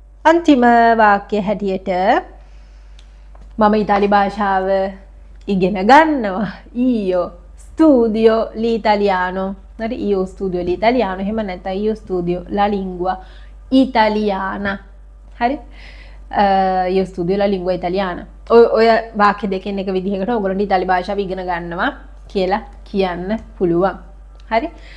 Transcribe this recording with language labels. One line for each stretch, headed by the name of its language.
Sinhala: අන්තිම වාක්‍ය හැටියට මම ඉතාලි භාෂාව ඉගෙන ගන්නවා.
Italian: io studio l'italiano. හරි io studio l'italiano. එහෙම නැත්නම් io studio la lingua italiana. හරි io studio la lingua italiana.
Sinhala: ඔය වාක්‍ය දෙකෙන් එක විදිහකට ඔයගොල්ලෝ ඉතාලි භාෂාව ඉගෙන ගන්නවා කියලා කියන්න පුළුවන්. හරි